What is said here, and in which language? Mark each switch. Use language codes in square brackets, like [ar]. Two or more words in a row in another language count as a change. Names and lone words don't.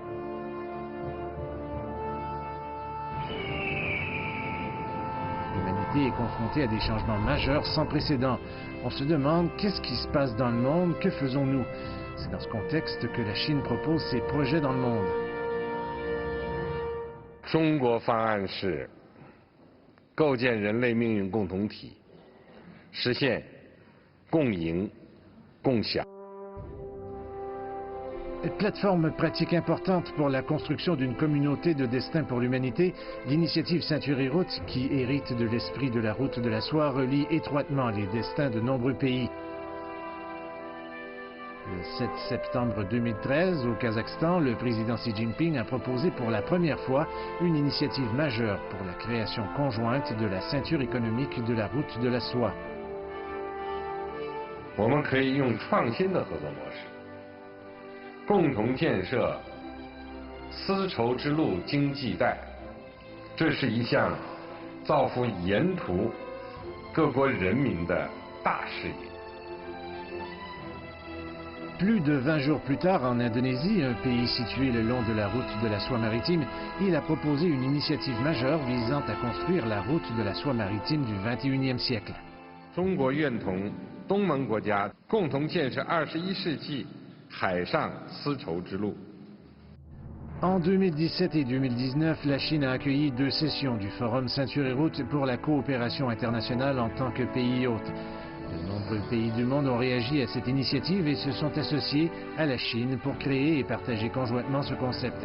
[fr] L'humanité est confrontée à des changements majeurs sans précédent. On se demande qu'est-ce qui se passe dans le monde, que faisons-nous? C'est dans ce contexte que la Chine propose ses projets dans le monde. [zh] 中国方案是构建人类命运共同体，实现共赢共享。 [fr] Plateforme pratique importante pour la construction d'une communauté de destin pour l'humanité, l'initiative Ceinture et Route, qui hérite de l'esprit de la route de la soie, relie étroitement les destins de nombreux pays. Le 7 septembre 2013, au Kazakhstan, le président Xi Jinping a proposé pour la première fois une initiative majeure pour la création conjointe de la ceinture économique de la route de la soie. [zh] 我们可以用创新的合作模式，共同建设丝绸之路经济带。这是一项造福沿途各国人民的大事业。 [fr] Plus de 20 jours plus tard, en Indonésie, un pays situé le long de la route de la soie maritime, il a proposé une initiative majeure visant à construire la route de la soie maritime du XXIe siècle. [zh] 中国愿同东盟国家共同建设21世纪海上丝绸之路。 [fr] En 2017 et 2019, la Chine a accueilli 2 sessions du Forum Ceinture et Route pour la coopération internationale en tant que pays hôte. De nombreux pays du monde ont réagi à cette initiative et se sont associés à la Chine pour créer et partager conjointement ce concept.